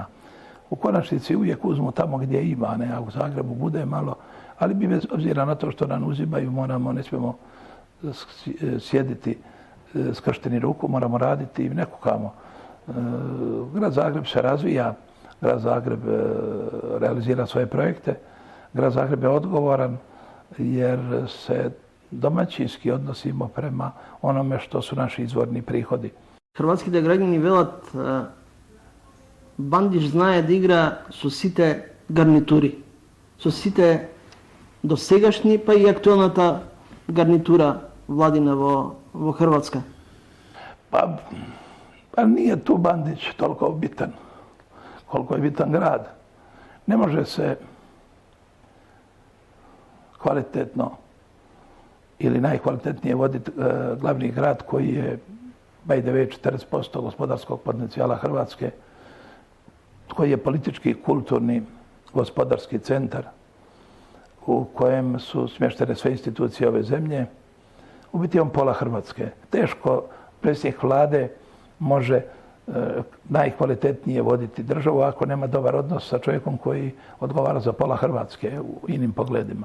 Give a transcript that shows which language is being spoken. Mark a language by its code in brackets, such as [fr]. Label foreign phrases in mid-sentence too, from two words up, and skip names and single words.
[hr] U konačnici uvijek uzmu tamo gdje ima, ne, a u Zagrebu bude malo, ali mi bez obzira na to što nam uzimaju, ne smijemo sjediti skršteni ruku, moramo raditi i nekukamo. Grad Zagreb se razvija, grad Zagreb realizira svoje projekte, grad Zagreb je odgovoran jer se domaćinski odnosimo prema onome što su naši izvorni prihodi. [mk] Хрватските граѓани велат Бандич знае да игра со сите гарнитури. со сите досегашни, па и актуелната гарнитура владина во Хрватска? [hr] Pa nije tu Bandić toliko bitan, koliko je bitan grad. Ne može se kvalitetno ili najkvalitetnije voditi glavni grad koji je [en] by the way [hr] 40% gospodarskog potencijala Hrvatske, koji je politički, kulturni, gospodarski centar u kojem su smještene sve institucije ove zemlje. U biti on pola Hrvatske. Teško predsjednik vlade može najkvalitetnije voditi državu ako nema dobar odnos sa čovjekom koji odgovara za pola Hrvatske u inim pogledima.